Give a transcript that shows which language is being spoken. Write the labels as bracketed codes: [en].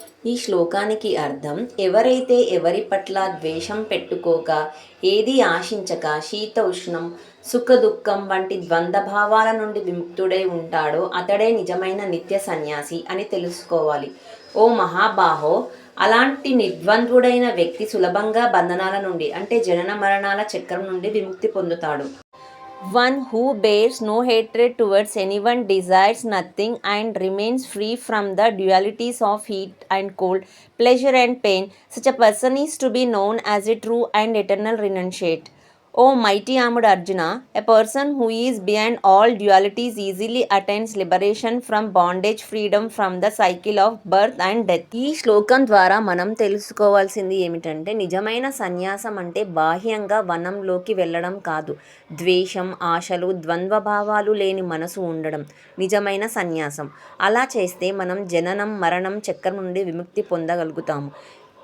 [te] ఈ శ్లోకానికి అర్థం, ఎవరైతే ఎవరి పట్ల ద్వేషం పెట్టుకోక, ఏది ఆశించక, శీత ఉష్ణం, సుఖ దుఃఖం వంటి ద్వంద్వభావాల నుండి విముక్తుడై ఉంటాడో అతడే నిజమైన నిత్య సన్యాసి అని తెలుసుకోవాలి. ఓ మహాబాహో, అలాంటి నిర్ద్వంద్వుడైన వ్యక్తి సులభంగా బంధనాల నుండి అంటే జనన మరణాల చక్రం నుండి విముక్తి పొందుతాడు. [en] One who bears no hatred towards anyone, desires nothing, and remains free from the dualities of heat and cold, pleasure and pain, such a person is to be known as a true and eternal renunciate. O mighty armed Arjuna, a person who is beyond all dualities easily attains liberation from bondage, freedom from the cycle of birth and death. [te] ఈ శ్లోకం ద్వారా మనం తెలుసుకోవాల్సింది ఏమిటంటే, నిజమైన సన్యాసం అంటే బాహ్యంగా వనంలోకి వెళ్ళడం కాదు. ద్వేషం, ఆశలు, ద్వంద్వభావాలు లేని మనసు ఉండడం నిజమైన సన్యాసం. అలా చేస్తే మనం జననం మరణం చక్రం నుండి విముక్తి పొందగలుగుతాము.